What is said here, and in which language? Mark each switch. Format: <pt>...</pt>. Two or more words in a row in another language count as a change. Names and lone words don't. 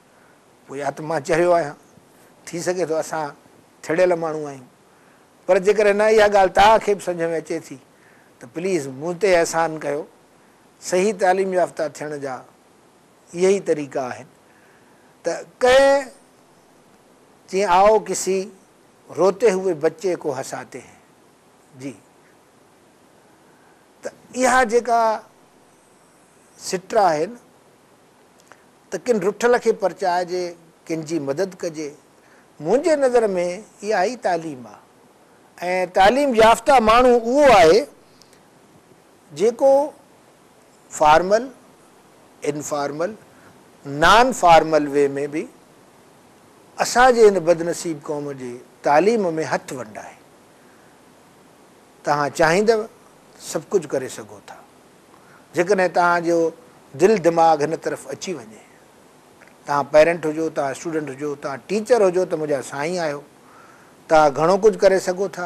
<sd>पोइ या त मां चरियो आहियां, थी सघे थो असां थिड़ियल माण्हू आहियूं, पर जेकॾहिं न इहा ॻाल्हि तव्हांखे बि सम्झ में अचे थी त प्लीज़ मूं ते अहसान कयो। सही तालीम याफ़्ता थियण जा इहे ई तरीक़ा आहिनि। त कंहिं जीअं</sd> <hi>आओ किसी रोते हुए बच्चे को हंसाते हैं।</hi> <sd>जी, त इहा जेका सिट आहे न, त किन रुठल खे परचाइजे, किन जी मदद कजे, मुंहिंजे नज़र में इहा ई तालीम आहे ऐं तालीम याफ़्ता माण्हू उहो आहे जेको</sd> <en>formal, informal, non formal way</en> <sd>में बि असांजे हिन बदनसीब क़ौम जे तालीम में हथु वंडाए। तव्हां चाहींदव सभु कुझु करे सघो था जेकॾहिं तव्हांजो दिलि दिमाग़ हिन तरफ़ अची वञे। तव्हां पेरेंट हुजो, तव्हां स्टूडेंट हुजो, तव्हां टीचर हुजो त मुंहिंजा साईं आहियो, तव्हां घणो कुझु करे सघो था।</sd>